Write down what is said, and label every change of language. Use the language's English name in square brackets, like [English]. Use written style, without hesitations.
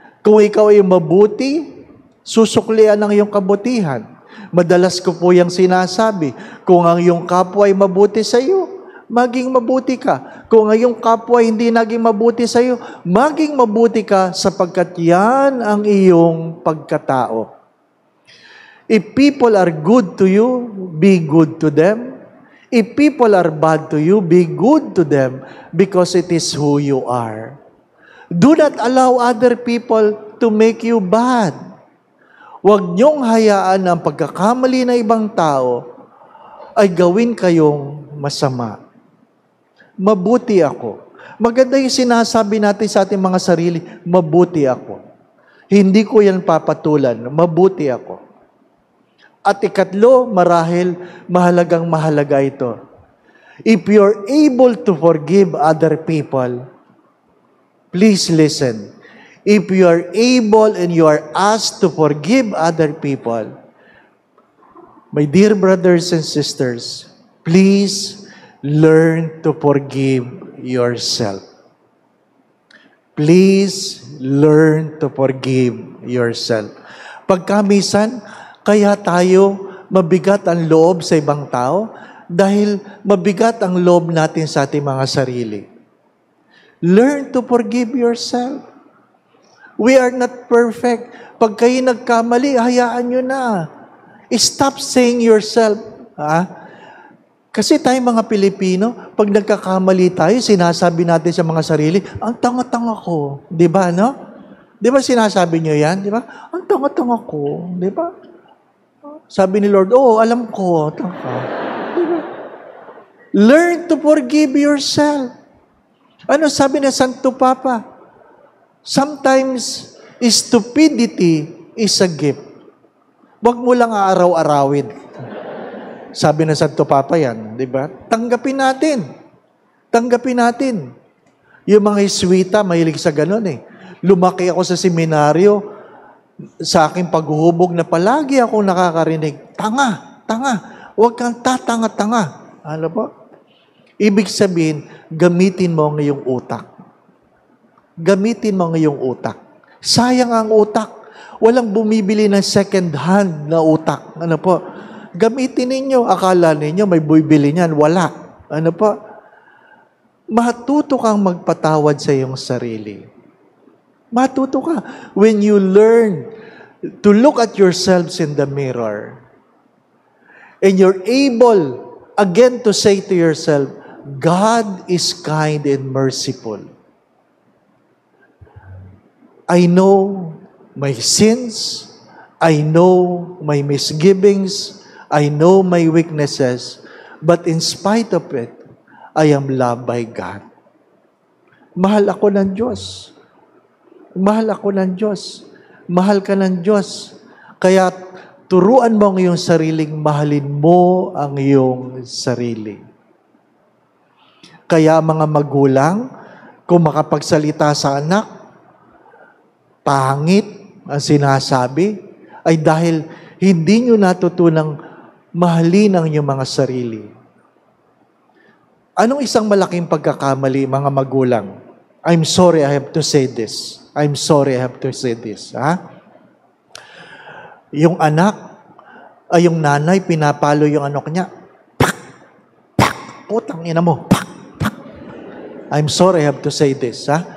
[Filipino] Kung ikaw ay mabuti, susuklian ang iyong kabutihan. Madalas ko po yung sinasabi, kung ang iyong kapwa ay mabuti sa iyo, maging mabuti ka. Kung ang iyong kapwa hindi naging mabuti sa iyo, maging mabuti ka sapagkat yan ang iyong pagkatao. [English] If people are good to you, be good to them. If people are bad to you, be good to them because it is who you are. Do not allow other people to make you bad. [Filipino] Huwag niyong hayaan ang pagkakamali ng ibang tao ay gawin kayong masama. Mabuti ako. Maganda yung sinasabi natin sa ating mga sarili, mabuti ako. Hindi ko yan papatulan, mabuti ako. At ikatlo, marahil, mahalagang-mahalaga ito. [English] If you're able to forgive other people, please listen. If you are able and you are asked to forgive other people, my dear brothers and sisters, please learn to forgive yourself. Please learn to forgive yourself. [Filipino] Pagkamisan, kaya tayo mabigat ang loob sa ibang tao dahil mabigat ang loob natin sa ating mga sarili. [English] Learn to forgive yourself. We are not perfect. [Filipino] Pag kayo nagkamali, hayaan nyo na. Stop saying yourself. Kasi tayo mga Pilipino, pag nagkakamali tayo, sinasabi natin sa mga sarili, ang tanga-tanga ko. Di ba, no? Di ba sinasabi nyo yan? Di ba? Ang tanga-tanga ko. Di ba? Sabi ni Lord, alam ko. Tanga. Di ba? Learn to forgive yourself. Ano sabi ni Santo Papa? [English] Sometimes, stupidity is a gift. [Filipino] Huwag mo lang aaraw-arawin. Sabi ng Santo Papa yan, di ba? Tanggapin natin. Tanggapin natin. Yung mga Jesuita, mahilig sa ganun eh. Lumaki ako sa seminaryo, sa aking paghuhubog na palagi akong nakakarinig, tanga. Huwag kang tatanga-tanga. Ano po? Ibig sabihin, gamitin mo ang iyong utak. Gamitin mo ang iyong utak. Sayang ang utak. Walang bumibili ng second hand na utak. Ano po? Gamitin ninyo. Akala ninyo may bumibili niyan. Wala. Ano po? Matuto kang magpatawad sa iyong sarili. Matuto ka. [English] When you learn to look at yourselves in the mirror, and you're able again to say to yourself, God is kind and merciful. I know my sins. I know my misgivings. I know my weaknesses, but in spite of it, I am loved by God. [Filipino] Mahal ako ng Diyos. Mahal ako ng Diyos. Mahal ka ng Diyos. Kaya turuan mo ang iyong sariling mahalin mo ang iyong sarili. Kaya mga magulang, kung makapagsalita sa anak, pangit ang sinasabi, ay dahil hindi nyo natutunang mahalin ang inyong mga sarili. Anong isang malaking pagkakamali, mga magulang? [English] I'm sorry I have to say this. I'm sorry I have to say this. [Filipino] Yung anak, ay yung nanay, pinapalo yung anak niya. Pak! Pak! Putang ina mo. Pak! Pak! [English] I'm sorry I have to say this.